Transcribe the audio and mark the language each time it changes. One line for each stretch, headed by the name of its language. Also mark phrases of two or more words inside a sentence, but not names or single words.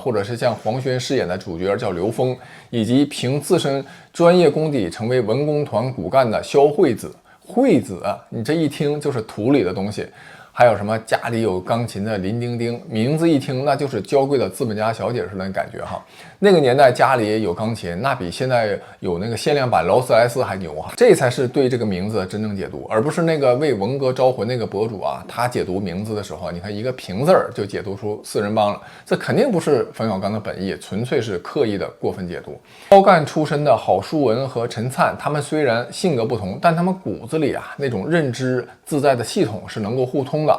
Chinese: 或者是像黃軒飾演的主角叫劉峰，以及憑自身專業功底成為文工團骨幹的蕭惠子。惠子啊，你這一聽就是土裡的東西。還有什麼家裡有鋼琴的林丁丁，名字一聽那就是娇貴的資本家小姐似的感觉哈。那个年代家里有鋼琴，那比现在有那個限量版勞斯萊斯還牛哈。這才是對這個名字的真正解讀，而不是那個為文革招魂那個博主啊，他解讀名字的時候，你看一個平字兒就解讀出四人幫了，這肯定不是馮小剛的本意，純粹是刻意的過分解讀。高幹出身的郝淑文和陳燦，他們雖然性格不同，但他們骨子裡啊那種認知自在的系統是能夠互通的。